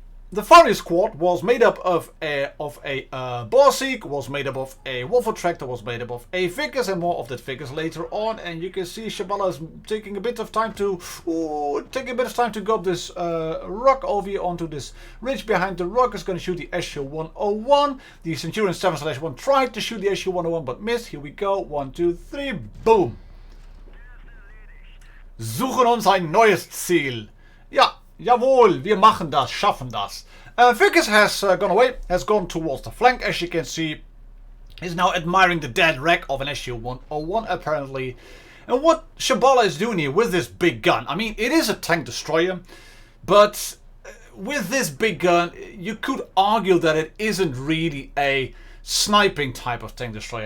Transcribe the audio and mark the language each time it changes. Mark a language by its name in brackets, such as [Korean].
[English] The firing squad was made up of a Borsig, was made up of a Waffle Tractor, was made up of a Vickers, and more of that Vickers later on. And you can see Shabala is taking a bit of time to go up this rock over here onto this ridge behind the rock. Is going to shoot the SU-101. The Centurion 7/1 tried to shoot the SU-101 but missed. Here we go. 1, 2, 3. Boom. [German] Suchen uns ein neues Ziel. Ja, jawohl, wir machen das, schaffen das. [English] Vickers has gone away, has gone towards the flank, as you can see. He's now admiring the dead wreck of an SU-101, apparently. And what Shabala is doing here with this big gun, I mean, it is a tank destroyer, but with this big gun, you could argue that it isn't really a sniping type of tank destroyer.